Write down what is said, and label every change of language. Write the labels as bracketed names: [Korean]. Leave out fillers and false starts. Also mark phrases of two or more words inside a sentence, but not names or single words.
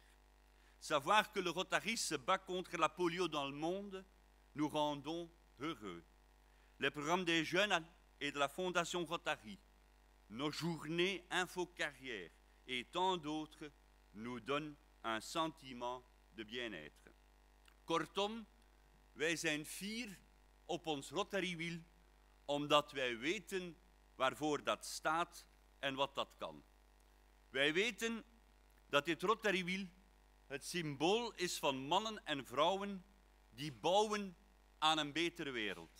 [French] Savoir que le Rotary se bat contre la polio dans le monde, nous rendons heureux. Les programmes des jeunes et de la Fondation Rotary, nos journées info-carrière et tant d'autres nous donnent een sentiment de bien-être. [Dutch] Kortom, wij zijn fier op ons Rotarywiel, omdat wij weten waarvoor dat staat en wat dat kan. Wij weten dat dit Rotarywiel het symbool is van mannen en vrouwen die bouwen aan een betere wereld.